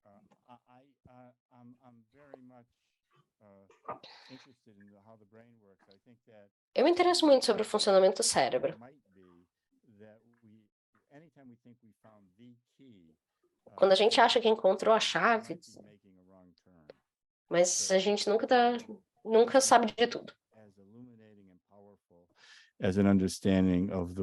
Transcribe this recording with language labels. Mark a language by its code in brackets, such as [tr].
[en] I'm very much interested in how the brain works. I think that [pt] Eu me interesso muito sobre o funcionamento do cérebro. [en] might be that anytime we think we found the key, [pt] Quando a gente acha que encontrou a chave, [en] might be making a wrong turn. [pt] mas a gente nunca sabe de tudo. [en] As illuminating and powerful as an understanding of the